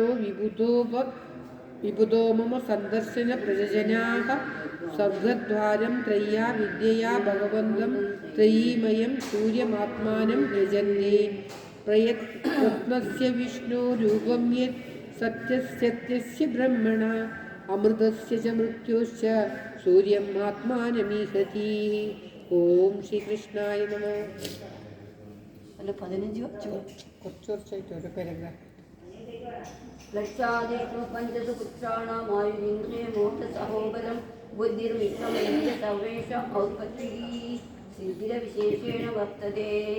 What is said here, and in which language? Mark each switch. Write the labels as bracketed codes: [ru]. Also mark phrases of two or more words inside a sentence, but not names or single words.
[sa] विबुधो मम सन्दर्शन प्रजजनाः स्वर्गद्वारं त्रय्या विद्यया भगवन्तं त्रयीमयं सूर्यमात्मानं यजन्ते प्रयत्नस्य विष्णोरूपं यत् सत्यस्य ब्रह्मणा अमृतस्य च मृत्योश्च सूर्यम् आत्मानमीहति. ഓം ശ്രീകൃഷ്ണായ നമഃ. [ml] അല്ല 15 കുറച്ച് കുറച്ചായിട്ട് ഓരോ പാരഗ്രാഫ്. [sa] ലക്ഷാദിഷു പഞ്ചസു പുത്രാണാമായുരിന്ദ്രേ മോക്ഷസഹോബലം ബുദ്ധിർമിത്രമേന്ദ്ര സർവേഷ ഔത്പത്തി സിദ്ധിരവിശേഷേണ വർത്തതേ.